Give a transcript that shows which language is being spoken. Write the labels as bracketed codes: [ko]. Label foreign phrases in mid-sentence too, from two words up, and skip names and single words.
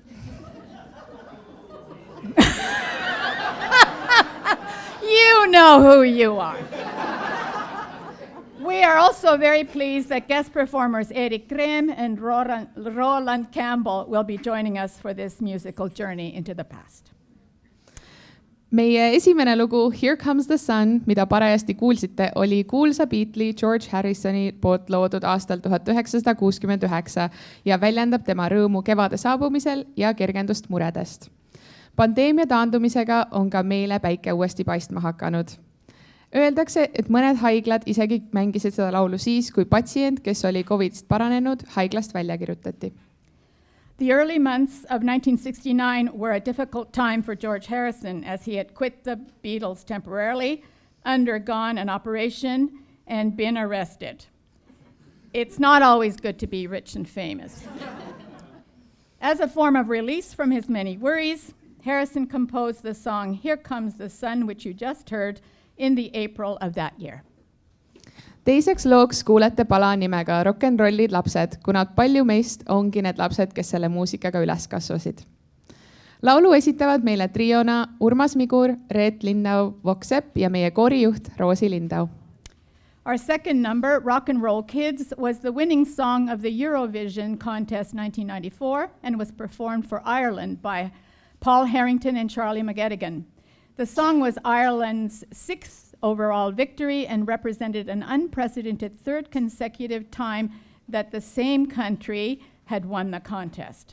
[en] You know who you are. We are also very pleased that guest performers Erik Kreem and Roland Campbell will be joining us for this musical journey into the past. [et] Meie esimene lugu Here Comes the Sun, mida parajasti kuulsite, oli kuulsa Beatli George Harrisoni poolt loodud aastal 1969 ja väljendab tema rõõmu kevade saabumisel ja kergendust muredest. Pandeemia taandumisega on ka meile päike uuesti paistma hakanud. Öeldakse, et mõned haiglad isegi mängisid seda laulu siis, kui patsient, kes oli COVIDist paranenud, haiglast välja kirjutati. [en] The early months of 1969 were a difficult time for George Harrison as he had quit the Beatles temporarily, undergone an operation, and been arrested. It's not always good to be rich and famous. As a form of release from his many worries, Harrison composed the song Here Comes the Sun, which you just heard, in the April of that year. [et] Teiseks looks kuulete pala nimega Rock'n'rollid lapsed, kuna palju meist ongi need lapsed, kes selle muusikaga üles kasvasid. Laulu esitavad meile triona Urmas Migur, Reet Lindau-Voksepp ja meie koorijuht Rosemarie Lindau. [en] Our second number, Rock and Roll Kids, was the winning song of the Eurovision contest 1994 and was performed for Ireland by Paul Harrington and Charlie McGettigan. The song was Ireland's 6th overall victory and represented an unprecedented 3rd consecutive time that the same country had won the contest.